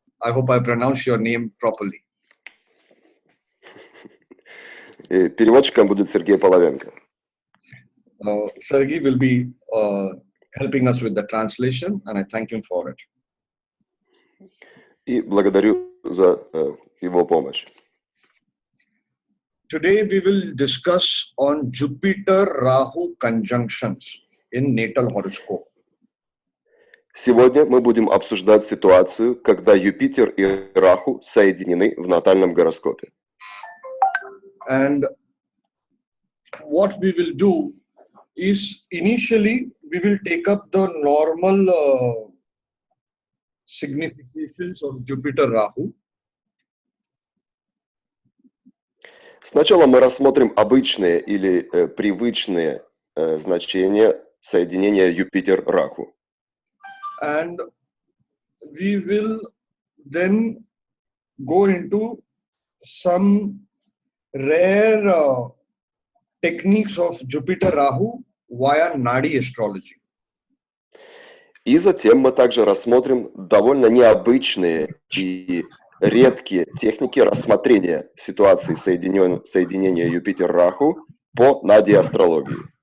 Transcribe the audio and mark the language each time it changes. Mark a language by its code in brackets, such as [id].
[en] I hope I pronounced your name properly. [ru] И переводчиком будет Сергей Половенко. [en] Sergey will be helping us with the translation, and I thank him for it. [ru] И благодарю за его помощь. [en] Today we will discuss on Jupiter-Rahu conjunctions in natal horoscope. [ru] Сегодня мы будем обсуждать ситуацию, когда Юпитер и Раху соединены в натальном гороскопе. [en] And what we will do is initially we will take up the normal significations of Jupiter-Rahu. [ru] Сначала мы рассмотрим обычные или привычные значения соединения Юпитер-Раху. [en] And we will then go into some rare techniques of Jupiter-Rahu via Nadi astrology. [ru] И затем мы также рассмотрим довольно необычные и редкие техники рассмотрения ситуации соединения Юпитер-Раху по Нади астрологии.